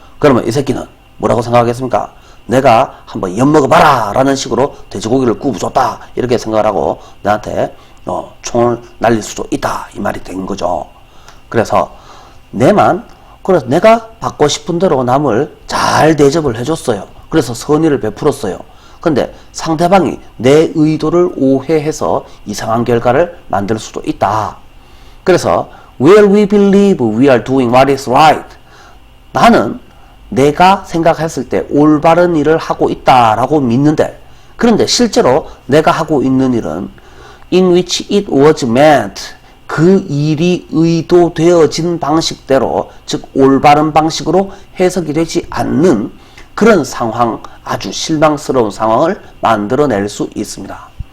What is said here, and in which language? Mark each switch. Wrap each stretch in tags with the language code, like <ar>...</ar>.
<ko>그러면 이 새끼는 뭐라고 생각하겠습니까? 내가 한번 엿먹어봐라 라는 식으로 돼지고기를 구워줬다 이렇게 생각을 하고 나한테 총을 날릴 수도 있다 이 말이 된 거죠. 그래서 내가 받고 싶은 대로 남을 잘 대접을 해줬어요. 그래서 선의를 베풀었어요. 근데 상대방이 내 의도를 오해해서 이상한 결과를 만들 수도 있다. 그래서</ko> <en>Well, we believe we are doing what is right.</en> <ko>나는 내가 생각했을 때 올바른 일을 하고 있다라고 믿는데, 그런데 실제로 내가 하고 있는 일은</ko> <en>in which it was meant,</en> <ko>그 일이 의도되어진 방식대로, 즉 올바른 방식으로 해석이 되지 않는 그런 상황, 아주 실망스러운 상황을 만들어낼 수 있습니다.</ko>